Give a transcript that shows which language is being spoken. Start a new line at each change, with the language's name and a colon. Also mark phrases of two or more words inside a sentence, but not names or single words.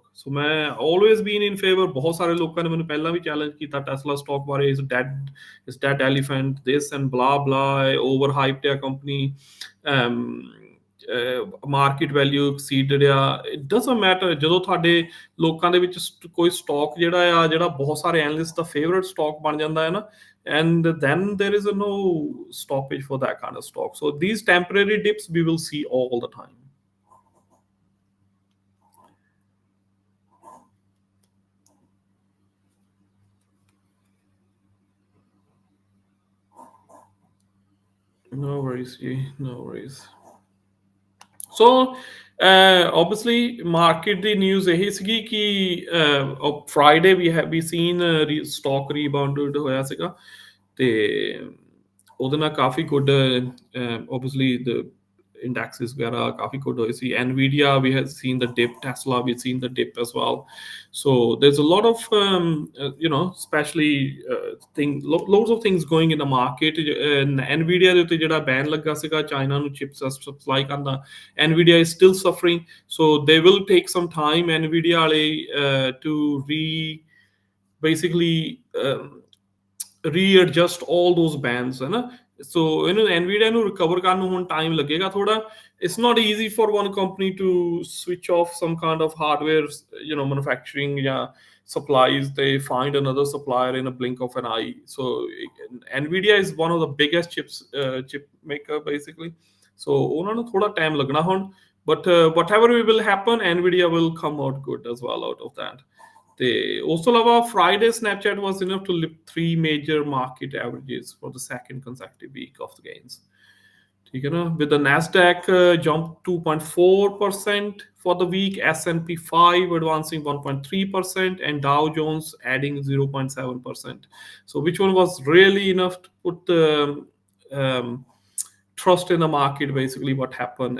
English: So ਮੈਂ always been in favor।
Punjabi: ਬਹੁਤ ਸਾਰੇ ਲੋਕਾਂ ਨੇ ਮੈਨੂੰ ਪਹਿਲਾਂ ਵੀ ਚੈਲੰਜ ਕੀਤਾ Tesla stock ਬਾਰੇ,
English: is dead elephant, this and blah blah, overhyped a company, market value exceeded ਆ। it doesn't matter,
Punjabi: ਜਦੋਂ ਤੁਹਾਡੇ ਲੋਕਾਂ ਦੇ ਵਿੱਚ ਕੋਈ ਸਟਾਕ ਜਿਹੜਾ ਬਹੁਤ ਸਾਰੇ ਐਨਲਿਸਟ ਦਾ
English: favourite stock
Punjabi: ਬਣ ਜਾਂਦਾ ਹੈ ਨਾ,
English: and then there is no stoppage for that kind of stock. So these temporary dips we will see all the time. No worries, no worries. So obviously market
Punjabi: ਦੀ ਨਿਊਜ਼ ਇਹੀ ਸੀਗੀ ਕਿ ਫਰਾਈਡੇ ਵੀ
English: seen stock rebounded
Punjabi: ਹੋਇਆ ਸੀਗਾ, ਤੇ ਉਹਦੇ ਨਾਲ ਕਾਫੀ ਗੁੱਡ
English: obviously the indexes
Punjabi: ਵਗੈਰਾ ਕਾਫੀ ਗੁੱਡ ਹੋਏ ਸੀ।
English: Nvidia we have seen the dip, Tesla we've seen the dip as well. So there's a lot of especially loads of things going in the market.
Punjabi: Nvidia ਦੇ ਉੱਤੇ ਜਿਹੜਾ ਬੈਨ ਲੱਗਾ ਸੀਗਾ ਚਾਈਨਾ ਨੂੰ ਚਿਪਸ ਸਪਲਾਈ ਕਰਨ ਦਾ,
English: Nvidia is still suffering, so they will take some time Nvidia ਵਾਲੇ to basically readjust all those bans,
Punjabi: ਹੈ ਨਾ। ਸੋ ਇਹਨੂੰ Nvidia ਨੂੰ ਰਿਕਵਰ ਕਰਨ ਨੂੰ ਹੁਣ ਟਾਈਮ ਲੱਗੇਗਾ ਥੋੜਾ।
English: It's not easy for one company to switch off some kind of hardware manufacturing ਜਾਂ supplies. They find another supplier in a blink of an eye. So Nvidia is one of the biggest chip maker basically, so
Punjabi: ਉਹਨਾਂ ਨੂੰ ਥੋੜਾ ਟਾਈਮ ਲੱਗਣਾ ਹੁਣ,
English: but whatever will happen, Nvidia will come out good as well out of that.
Punjabi: ਤੇ ਉਸ ਤੋਂ ਇਲਾਵਾ
English: Friday Snapchat was enough to lift 3 major market averages for the second consecutive week of the gains.
Punjabi: ਠੀਕ ਹੈ ਨਾ,
English: with the Nasdaq jumped 2.4% for the week, S&P 5 advancing 1.3%, and Dow Jones adding 0.7%. So which one was really enough to put trust in the market, basically what happened.